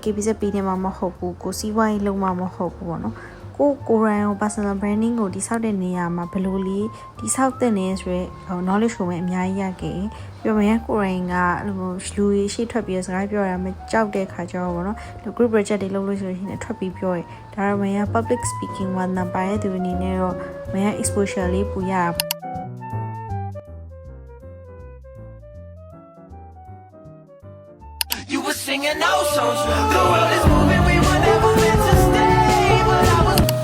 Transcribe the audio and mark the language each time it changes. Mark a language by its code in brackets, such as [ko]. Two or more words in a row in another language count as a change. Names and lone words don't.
[my] KPSP နဲ့မှမဟုတ်ဘူးကိုစီးပွားရေးလုံးမှမဟုတ်ဘူးပေါ့နော်ကိုရိုင်းကို [en] personal branding [my] ကိုတိဆောက်တဲ့နေရာမှာဘယ်လိုလေးတိဆောက်တဲ့နေဆိုရဲ knowledge ကိုပဲအများကြီးရခဲ့ပြောမယ်ကိုရိုင်းကလူကြီးရှေ့ထွက်ပြီးစကားပြောရမှာကြောက်တဲ့ခါကျတော့ဗောနော် [en] group project [my] တွေလုပ်လို့ဆိုရင်ထွက်ပြီးပြောရဲဒါတော့မင်းက [en] public speaking [my] ဝါသနာပါတဲ့သူအနေနဲ့တော့မင်းက exposure လေးပူရတာ [en] You were singing those songs. The world is moving, we were never meant to stay. But I was.